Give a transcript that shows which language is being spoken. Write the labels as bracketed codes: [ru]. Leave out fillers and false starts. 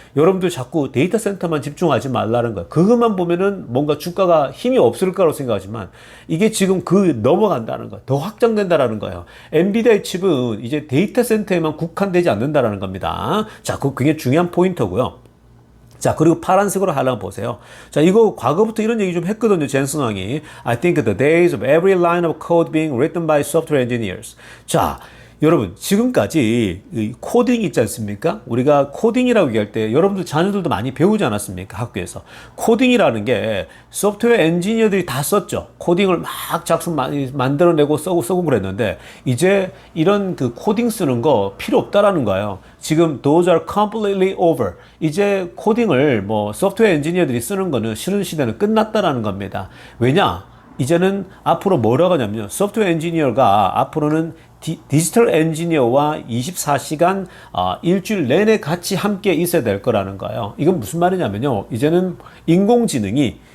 [ko] 여러분들 자꾸 데이터 센터만 집중하지 말라는 거예요. 그것만 보면은 뭔가 주가가 힘이 없을 거라고 생각하지만 이게 지금 넘어간다는 거예요. 더 확장된다라는 거예요. 엔비디아의 칩은 이제 데이터 센터에만 국한되지 않는다라는 겁니다. 자, 그게 중요한 포인트고요. 자, 그리고 파란색으로 하려고 보세요. 자, 이거 과거부터 이런 얘기 좀 했거든요, 젠슨 왕이. [en] I think the days of every line of code being written by software engineers. [ko] 자, 여러분 지금까지 이 코딩 있지 않습니까? 우리가 코딩이라고 얘기할 때 여러분들 자녀들도 많이 배우지 않았습니까? 학교에서 코딩이라는 게 소프트웨어 엔지니어들이 다 썼죠. 코딩을 막 작품 많이 만들어내고 쓰고 그랬는데 이제 이런 그 코딩 쓰는 거 필요 없다라는 거예요. 지금 [en] those are completely over. [ko] 이제 코딩을 뭐 소프트웨어 엔지니어들이 쓰는 거는 쉬는 시대는 끝났다라는 겁니다. 왜냐? 이제는 앞으로 뭐라고 하냐면요. 소프트웨어 엔지니어가 앞으로는 디지털 엔지니어와 24시간 일주일 내내 같이 함께 있어야 될 거라는 거예요. 이건 무슨 말이냐면요. 이제는 인공지능이